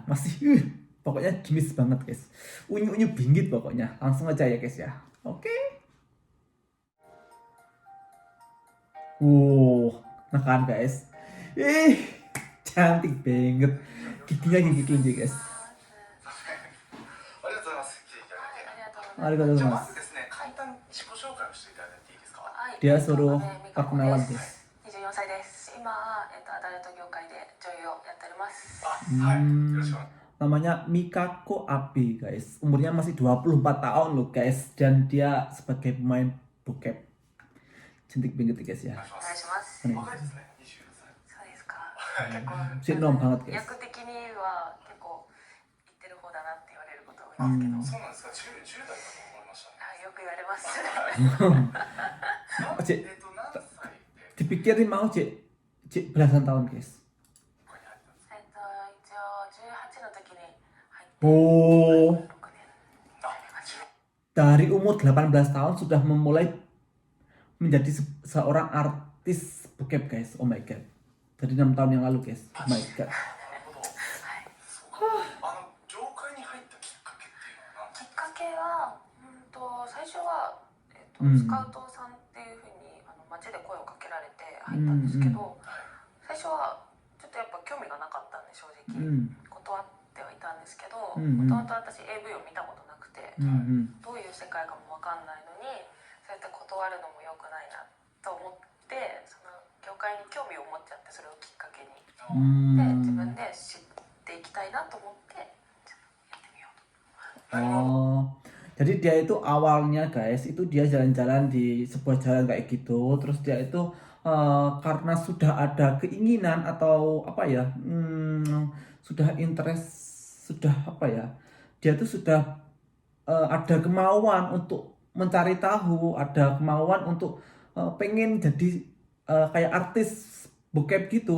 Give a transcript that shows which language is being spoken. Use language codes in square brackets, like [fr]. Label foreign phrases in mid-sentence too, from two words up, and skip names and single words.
[id] Masih pokoknya kinyis banget guys. Unyu-unyu bingit pokoknya. Langsung aja ya guys ya. Oke. Nah kan guys. Ih, cantik banget. Giginya gigi kelinci guys. [ja] ありがとうございます。来ていただいて。ありがとうございじゃあます。まずですね、簡単に自己紹介をしていただいていいですか。 [id] Dia suruh perkenalan guys. [ja] 24 歳です。今、アダルト業界で女優をやっております。はい、よろしくお願いします。 [id] Namanya Mikako Abe guys. Umurnya masih 24 tahun loh guys. Dan dia sebagai pemain bokep. Cantik banget guys ya. [ja] お願いします。 [id] Nih. [ja] 若いですね、24歳。そうですか。結構、 [id] Sinom banget guys. [ja] 役的には結構言ってる方だなって言われること多いですけど、そうなんですか。10代かと思いましたね。はい、よく言われます。 [id] Cik, [ja] 何歳で [id] dipikirin mau cik belasan tahun guys. [ja] ここに入ったんですか。一応18の時に入って、 Oh, 6年あ、経ちました。 [id] dari umur 18 tahun sudah memulai menjadi seorang artis bokep guys. [en] Oh my god. [id] Dari 6 tahun yang lalu guys. [en] Oh my god. [ja] なるほど。そうか。業界に入ったきっかけっていうのは何きっかけは、最初は、うんスカウトさんっていうふうに街で声をかけられて入ったんですけど、最初はちょっとやっぱ興味がなかったんで正直、断ってはいたんですけど、もともと私 AV を見たことなくて、どういう世界かも分かんないのにそうやって断るのも良くないなと思って、その業界に興味を持っちゃって、それをきっかけに、で自分で知っていきたいなと思ってやってみようと。 [id] Oh, jadi dia itu awalnya guys, itu dia jalan-jalan di sebuah jalan kayak gitu. Terus dia itu karena sudah ada keinginan atau apa ya, sudah interest, sudah apa ya, dia tuh sudah ada kemauan untuk mencari tahu, ada kemauan untuk pengen jadi kayak artis bokep gitu.